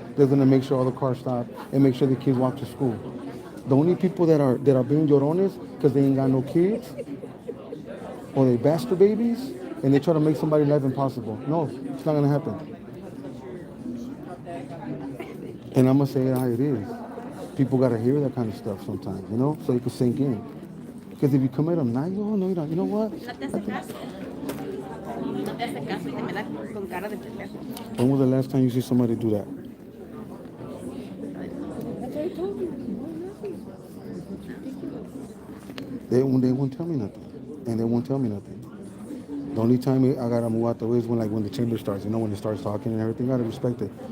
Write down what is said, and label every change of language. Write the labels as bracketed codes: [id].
[en] They're gonna make sure all the cars stop and make sure the kids walk to school. The only people that are being llorones because they ain't got no kids or they bastard babies and they try to make somebody's life impossible. No, it's not gonna happen. And I'm gonna say it how it is. People gotta hear that kind of stuff sometimes, you know, so it can sink in. Because if you come at them now, no, you don't. You know what? [es] No te hace caso. No te hace caso y te me da con cara de pendejo. [en] When was the last time you see somebody do that? They won't tell me nothing, and they won't tell me nothing. The only time I gotta move out the way is when the chamber starts. You know, when it starts talking and everything. I gotta respect it.